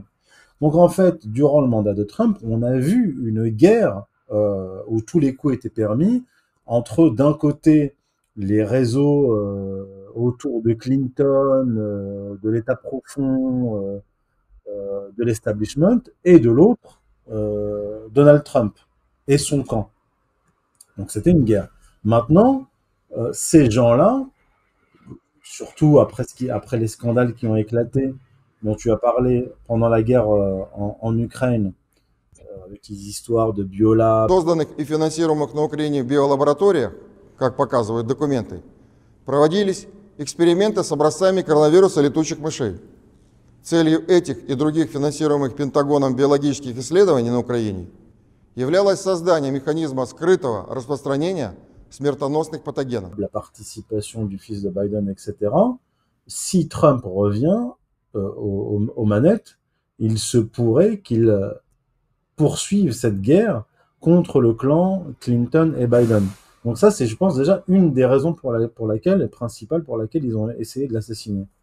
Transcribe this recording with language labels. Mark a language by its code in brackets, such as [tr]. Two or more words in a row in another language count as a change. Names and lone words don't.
[fr] Donc en fait, durant le mandat de Trump, on a vu une guerre où tous les coups étaient permis, entre d'un côté les réseaux autour de Clinton, de l'État profond, de l'establishment, et de l'autre, Donald Trump et son camp. Donc c'était une guerre. Maintenant, ces gens-là, surtout après les scandales qui ont éclaté, dont tu as parlé pendant la guerre en Ukraine, avec les histoires de biolab. [ru] Созданных и финансируемых на Украине биолабораториях, как показывают документы, проводились эксперименты с образцами коронавируса летучих мышей. Целью этих и других финансируемых Пентагоном биологических исследований на Украине являлось создание механизма скрытого распространения смертоносных патогенов. [fr] La participation du fils de Biden, etc. Si Trump revient aux manettes, il se pourrait qu'il poursuive cette guerre contre le clan Clinton et Biden. Donc ça, c'est, je pense, déjà une des raisons principales pour laquelle ils ont essayé de l'assassiner.